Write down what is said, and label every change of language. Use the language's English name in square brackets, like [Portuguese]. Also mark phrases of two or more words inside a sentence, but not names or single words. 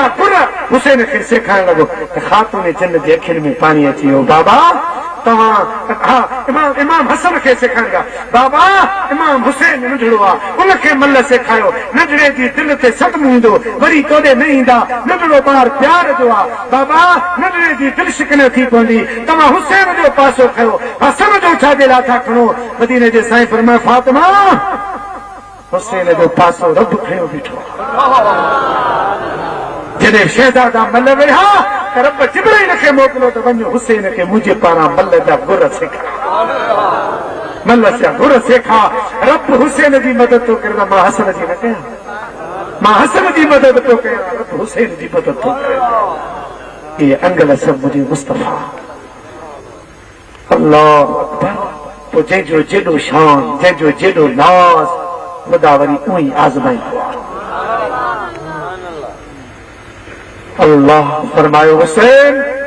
[Sindhi] गुर हुसैन खे सेखारण लॻो त ख़ातून जन्नत जे अखियुनि में पाणी अची वियो बाबा तव्हां हा इमाम हसन खे सेखारींदा बाबा इमाम हुसैन नंढड़ो आहे उनखे मल सेखारियो नंढड़े जी दिलि ते सदमो ईंदो वरी कोॾे न ईंदा नंढड़ो ॿार प्यार जो आहे बाबा नंढड़े जी दिलि शिकन थी पवंदी तव्हां हुसैन जो पासो खयो हसन जो छाजे लाइ था खणो मदीने जे साईं फरमाए फातिमा हुसैन जो पासो रब खयो बीठो जॾहिं शहज़ादा मल वेहा त रब जिब्राईल खे मोकिलियो त वञो हुसैन खे मुंहिंजे पारां मल जा गुर सेखार मल जा गुर सेखार रब हुसैन जी मदद थो करे मां हसन जी न कयां मां हसन जी मदद थो कयां रब हुसैन जी मदद थो करे इहे अंगल सभु मुंहिंजे मुस्तफ़ा [Arabic] الله أكبر [Sindhi] पोइ जंहिंजो जेॾो शान जंहिंजो जेॾो नाज़ ख़ुदा वरी उहो ई आज़माईंदो आहे अल्लाह फरमायो हुसैन